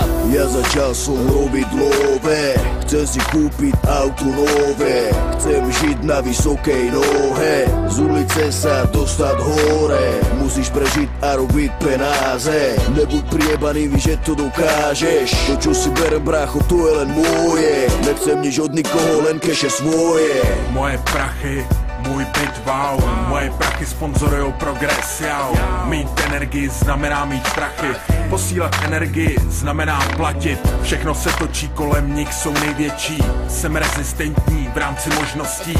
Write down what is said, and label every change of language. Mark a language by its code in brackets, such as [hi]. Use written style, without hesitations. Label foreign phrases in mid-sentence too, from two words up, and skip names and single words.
[sk] Ja začal som robiť love, chcem si kúpiť auto nové, chcem žiť na vysokej nohe, z ulice sa dostať hore. Musíš prežiť a robiť penáze, nebuď priebaný, víš, že to dokážeš. To čo si berem, brácho, to je len moje, nechcem nič od nikoho, len keše svoje. [cs] Moje prachy, můj byt, wow. Moje prachy sponzorujou progres, jau. Mít energii znamená mít prachy, posílat energii znamená platit. Všechno se točí kolem nich, jsou největší. Jsem rezistentní v rámci možností.